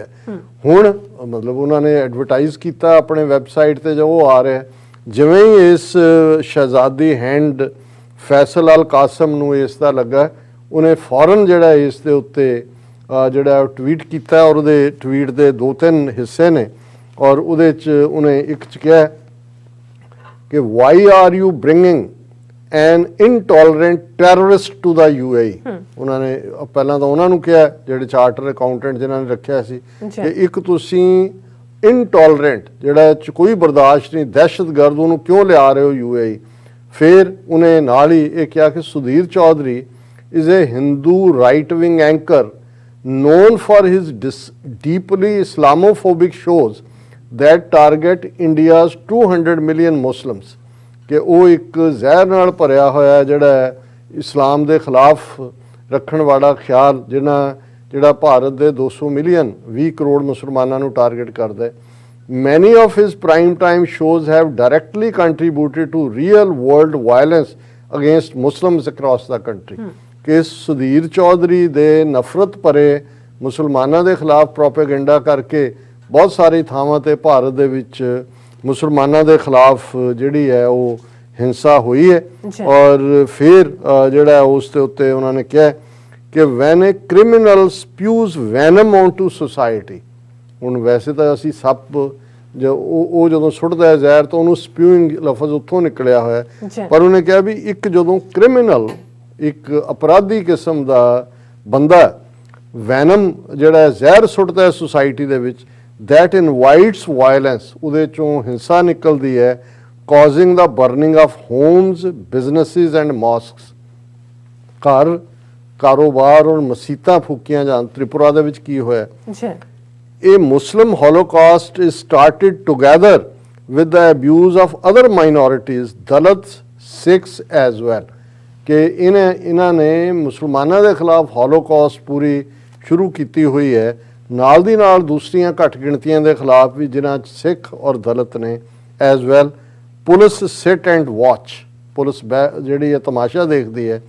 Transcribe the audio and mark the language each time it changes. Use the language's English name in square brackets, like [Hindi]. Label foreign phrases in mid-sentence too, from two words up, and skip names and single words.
[Punjabi] ਹੁਣ ਮਤਲਬ ਉਹਨਾਂ ਨੇ ਐਡਵਰਟਾਈਜ਼ ਕੀਤਾ ਆਪਣੇ ਵੈਬਸਾਈਟ ਤੇ, ਜੋ ਉਹ ਆ ਰਿਹਾ ਜਿਵੇਂ ਹੀ ਇਸ ਸ਼ਹਿਜ਼ਾਦੀ ਹੈਂਡ ਫੈਸਲ ਅਲ ਕਾਸਮ ਨੂੰ ਇਸ ਦਾ ਲੱਗਾ, ਉਹਨੇ ਫੌਰਨ ਜਿਹੜਾ ਇਸ ਦੇ ਉੱਤੇ ਜਿਹੜਾ ਟਵੀਟ ਕੀਤਾ, ਔਰ ਉਹਦੇ ਟਵੀਟ ਦੇ 2-3 ਹਿੱਸੇ ਨੇ, ਔਰ ਉਹਦੇ 'ਚ ਉਹਨੇ ਇੱਕ 'ਚ ਕਿਹਾ ਕਿ [English] why are you bringing an intolerant terrorist to the UAE. [Punjabi] ਉਹਨਾਂ ਨੇ ਪਹਿਲਾਂ ਤਾਂ ਉਹਨਾਂ ਨੂੰ ਕਿਹਾ, ਜਿਹੜੇ [English] charter accountant [Punjabi] ਜਿਨ੍ਹਾਂ ਨੇ ਰੱਖਿਆ ਸੀ, ਕਿ ਇੱਕ ਤੁਸੀਂ ਇਨਟੋਲਰੈਂਟ ਜਿਹੜਾ ਕੋਈ ਬਰਦਾਸ਼ਤ ਨਹੀਂ ਦਹਿਸ਼ਤਗਰਦ ਉਹਨੂੰ ਕਿਉਂ ਲਿਆ ਰਹੇ ਹੋ UAE। ਫਿਰ ਉਹਨੇ ਨਾਲ ਹੀ ਇਹ ਕਿਹਾ ਕਿ [English] ਸੁਧੀਰ ਚੌਧਰੀ is a Hindu right-wing anchor known for his deeply Islamophobic shows that target India's 200 million Muslims। [Punjabi] ਕਿ ਉਹ ਇੱਕ ਜ਼ਹਿਰ ਨਾਲ ਭਰਿਆ ਹੋਇਆ ਜਿਹੜਾ ਇਸਲਾਮ ਦੇ ਖਿਲਾਫ ਰੱਖਣ ਵਾਲਾ ਖਿਆਲ ਜਿਹੜਾ ਭਾਰਤ ਦੇ 200 ਮਿਲੀਅਨ 20 ਕਰੋੜ ਮੁਸਲਮਾਨਾਂ ਨੂੰ ਟਾਰਗੇਟ ਕਰਦਾ ਹੈ। [English] Many of his prime time shows have directly contributed to real world violence against Muslims across the country। [Punjabi] ਕਿ ਸੁਧੀਰ ਚੌਧਰੀ ਦੇ ਨਫ਼ਰਤ ਭਰੇ ਮੁਸਲਮਾਨਾਂ ਦੇ ਖਿਲਾਫ ਪ੍ਰੋਪੇਗੈਂਡਾ ਕਰਕੇ ਬਹੁਤ ਸਾਰੀ ਥਾਵਾਂ ਤੇ ਭਾਰਤ ਦੇ ਵਿੱਚ ਮੁਸਲਮਾਨਾਂ ਦੇ ਖਿਲਾਫ ਜਿਹੜੀ ਹੈ ਉਹ ਹਿੰਸਾ ਹੋਈ ਹੈ। ਔਰ ਫਿਰ ਜਿਹੜਾ ਉਸ ਦੇ ਉੱਤੇ ਉਹਨਾਂ ਨੇ ਕਿਹਾ ਕਿ [English] when a criminal spews venom on to society. [Punjabi] ਹੁਣ ਵੈਸੇ ਤਾਂ ਅਸੀਂ ਸੱਪ ਉਹ ਜਦੋਂ ਸੁੱਟਦਾ ਹੈ ਜ਼ਹਿਰ ਤਾਂ ਉਹਨੂੰ ਸਪਿਊਇੰਗ ਲਫ਼ਜ਼ ਉੱਥੋਂ ਨਿਕਲਿਆ ਹੋਇਆ, ਪਰ ਉਹਨੇ ਕਿਹਾ ਵੀ ਇੱਕ ਜਦੋਂ ਕ੍ਰਿਮੀਨਲ ਇੱਕ ਅਪਰਾਧੀ ਕਿਸਮ ਦਾ ਬੰਦਾ ਵੈਨਮ ਜਿਹੜਾ ਜ਼ਹਿਰ ਸੁੱਟਦਾ ਹੈ ਸੁਸਾਇਟੀ ਦੇ ਵਿੱਚ, [English] that invites violence, [Punjabi] ਉਹਦੇ ਚੋਂ ਹਿੰਸਾ ਨਿਕਲਦੀ ਹੈ, [English] causing the burning of homes, businesses and mosques। [Punjabi] ਘਰ, ਕਾਰੋਬਾਰ ਔਰ ਮਸੀਤਾਂ ਫੂਕੀਆਂ ਜਾਣ। ਤ੍ਰਿਪੁਰਾ ਦੇ ਵਿੱਚ ਕੀ ਹੋਇਆ? ਇਹ [English] Muslim holocaust is started together with the abuse of other minorities, Dalits, Sikhs as well। [Punjabi] ਕਿ ਇਹਨਾਂ ਨੇ ਮੁਸਲਮਾਨਾਂ ਦੇ ਖਿਲਾਫ ਹੋਲੋਕਾਸਟ ਪੂਰੀ ਸ਼ੁਰੂ ਕੀਤੀ ਹੋਈ ਹੈ, ਨਾਲ ਦੀ ਨਾਲ ਦੂਸਰੀਆਂ ਘੱਟ ਗਿਣਤੀਆਂ ਦੇ ਖਿਲਾਫ ਵੀ, ਜਿਨ੍ਹਾਂ 'ਚ ਸਿੱਖ ਔਰ ਦਲਿਤ ਨੇ [English] as well. police sit and watch, [Punjabi] ਪੁਲਿਸ ਜਿਹੜੀ ਹੈ ਤਮਾਸ਼ਾ ਦੇਖਦੀ ਹੈ।